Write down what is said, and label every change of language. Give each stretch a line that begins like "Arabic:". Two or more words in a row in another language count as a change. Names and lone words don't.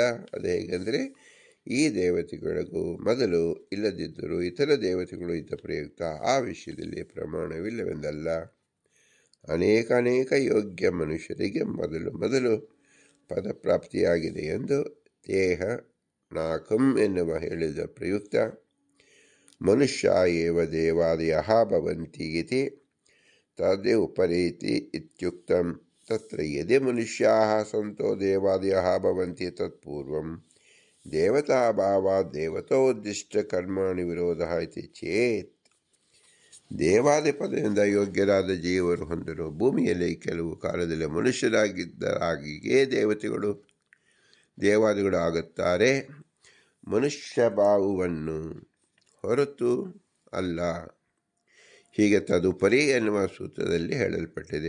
Kannada: ಅದು ಹೇಗೆಂದರೆ ಈ ದೇವತೆಗಳಿಗೂ ಮೊದಲು ಇಲ್ಲದಿದ್ದರೂ ಇತರ ದೇವತೆಗಳು ಇದ್ದ ಪ್ರಯುಕ್ತ ಆ ವಿಷಯದಲ್ಲಿ ಪ್ರಮಾಣವಿಲ್ಲವೆಂದಲ್ಲ. ಅನೇಕ ಯೋಗ್ಯ ಮನುಷ್ಯರಿಗೆ ಮೊದಲು ಪದಪ್ರಾಪ್ತಿಯಾಗಿದೆ ಎಂದು ದೇಹ ನಾಕಂ ಎನ್ನುವ ಹೇಳಿದ ಪ್ರಯುಕ್ತ
Sanskrit: ಮನುಷ್ಯ ಏವ ದೇವಾದಯಃ ಭವಂತಿ ಇತಿ ತದೇ ಉಪರೇತಿ ಇತ್ಯುಕ್ತಂ. ತತ್ರ ಯದಿ ಮನುಷ್ಯಾಃ ಸಂತೋ ದೇವಾದಯಃ ಭವಂತಿ ತತ್ಪೂರ್ವಂ ದೇವತಾಭಾವಾತ್ ದೇವತೋದ್ದಿಷ್ಟ ಕರ್ಮಾಣಿ ವಿರೋಧಃ ಇತಿ ಚೇತ್.
Kannada: ದೇವಾದಿ ಪದದಿಂದ ಯೋಗ್ಯರಾದ ಜೀವರು ಹೊಂದಲು ಭೂಮಿಯಲ್ಲಿ ಕೆಲವು ಕಾಲದಲ್ಲಿ ಮನುಷ್ಯರಾಗಿದ್ದರಾಗಿಯೇ ದೇವಾದಿಗಳು ಆಗುತ್ತಾರೆ. ಮನುಷ್ಯ ಭಾವವನ್ನು ಹೊರತು ಅಲ್ಲ. ಹೀಗೆ ತದುಪರಿ ಎನ್ನುವ ಸೂತ್ರದಲ್ಲಿ ಹೇಳಲ್ಪಟ್ಟಿದೆ.